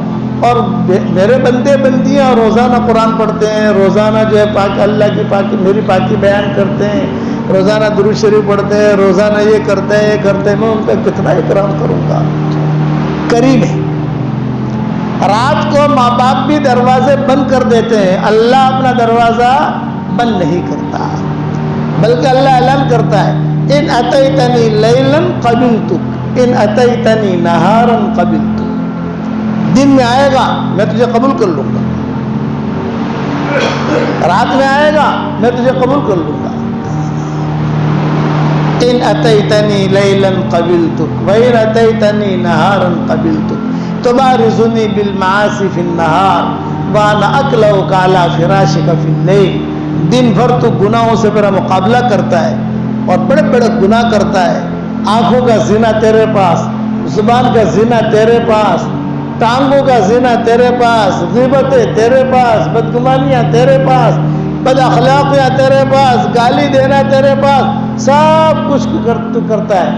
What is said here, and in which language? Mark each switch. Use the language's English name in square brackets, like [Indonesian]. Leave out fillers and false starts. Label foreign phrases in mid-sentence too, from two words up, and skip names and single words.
[Urdu] اور میرے بندے بندیاں روزانہ قرآن پڑھتے ہیں، روزانہ جو ہے پاک اللہ کی پاکی میری پاکی بیان کرتے ہیں، روزانہ درود شریف پڑھتے ہیں، روزانہ یہ کرتے ہیں یہ کرتے ہیں، میں ان کا کتنا اکرام کروں گا. کریم ہے. رات کو ماں باپ بھی دروازے بند کر دیتے ہیں، اللہ اپنا دروازہ بند نہیں کرتا، بلکہ اللہ اعلان کرتا ہے [Arabic] ان اتیتنی لیلا قبلتک ان اتیتنی نہارا قبلتک. [Urdu] دن میں آئے گا میں تجھے قبول کر لوں گا، رات میں آئے گا میں تجھے قبول کر لوں گا. [Arabic] ان اتیتنی لیلا قبلتک وان اتیتنی نہارا قبلتک تبارزنی بالمعاصی فی النہار وانا اکلؤک علی فراشک فی اللیل. [Urdu] دن بھر تو گناہوں سے میرا مقابلہ کرتا ہے اور بڑے بڑے گناہ کرتا ہے، آنکھوں کا زنا تیرے پاس، زبان کا زنا تیرے پاس، ٹانگوں کا زنا تیرے پاس، غیبتیں تیرے پاس، بدگمانیاں تیرے پاس، بد اخلاقیاں تیرے پاس، گالی دینا تیرے پاس، سب کچھ تو کرتا ہے.